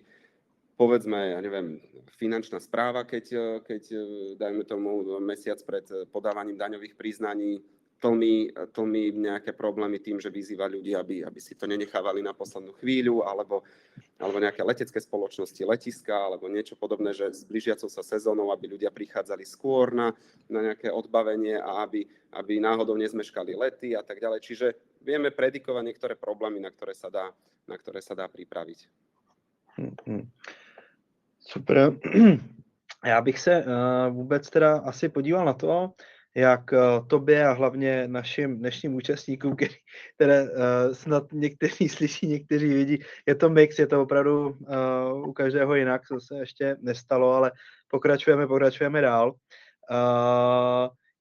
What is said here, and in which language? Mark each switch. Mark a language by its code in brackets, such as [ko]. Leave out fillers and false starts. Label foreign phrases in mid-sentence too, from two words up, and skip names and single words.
[sk] Povedzme, ja neviem, finančná správa, keď dajme tomu mesiac pred podávaním daňových priznaní tlmí nejaké problémy tým, že vyzýva ľudí, aby si to nenechávali na poslednú chvíľu, alebo nejaké letecké spoločnosti, letiska, alebo niečo podobné, že s blížiacou sa sezónou, aby ľudia prichádzali skôr na nejaké odbavenie a aby náhodou nezmeškali lety a tak ďalej. Čiže vieme predikovať niektoré problémy, na ktoré sa dá pripraviť. Super. [cs] Já bych se vůbec teda asi podíval na to, jak tobě a hlavně našim dnešním účastníkům, které snad někteří slyší, někteří vidí, je to mix, je to opravdu u každého jinak, to se ještě nestalo, ale pokračujeme dál.